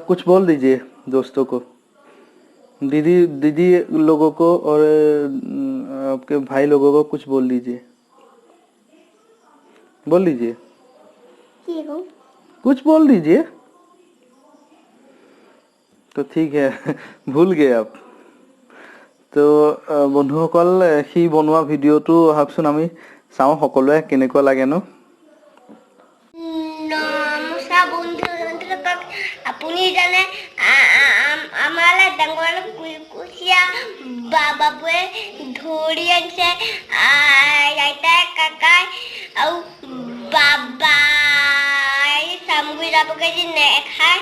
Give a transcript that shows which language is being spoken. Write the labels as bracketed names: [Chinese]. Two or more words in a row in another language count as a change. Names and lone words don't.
[Hindi] कुछ बोल दीजिए दोस्तों को, दीदी लोगों को और आपके भाई लोगों को कुछ बोल लीजिए। कुछ बोल दीजिए। तो ठीक है, भूल गए आप। [Assamese] তো বন্ধুসকল, সি বনোৱা ভিডিঅ'টো আহকচোন আমি চাওঁ সকলোৱে কেনেকুৱা লাগেনো। নমস্কাৰ বন্ধু-বান্ধৱীসকল, আপুনি জানে আমাৰ ডাঙৰ কুচিয়া বাবুৱে ধৰি আনিছে, আইতাই কাকাই আৰু বাবাই চামগুৰি যাবগৈ যি নেখায়।